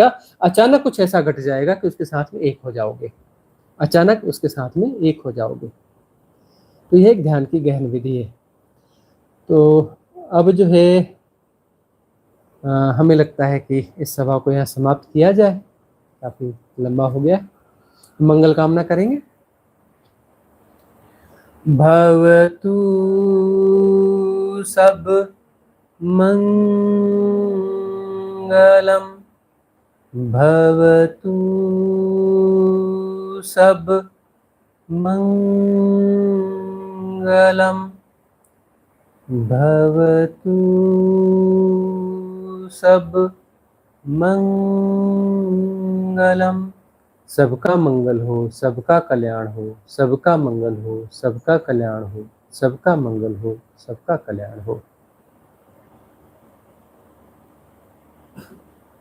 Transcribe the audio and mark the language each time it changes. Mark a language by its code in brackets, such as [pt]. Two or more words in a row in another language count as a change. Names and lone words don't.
[hi] अचानक कुछ ऐसा घट जाएगा कि उसके साथ में एक हो जाओगे, अचानक उसके साथ में एक हो जाओगे। तो यह एक ध्यान की गहन विधि है। तो अब जो है हमें लगता है कि इस सभा को यहाँ समाप्त किया जाए, काफी लंबा हो गया। मंगल कामना करेंगे। [pi] भवतु सब मंगलम, भवतु सब मंगलम, भवतु सब मंगलम। [hi] सबका मंगल हो, सबका कल्याण हो, सबका मंगल हो, सबका कल्याण हो, सबका मंगल हो, सबका कल्याण हो।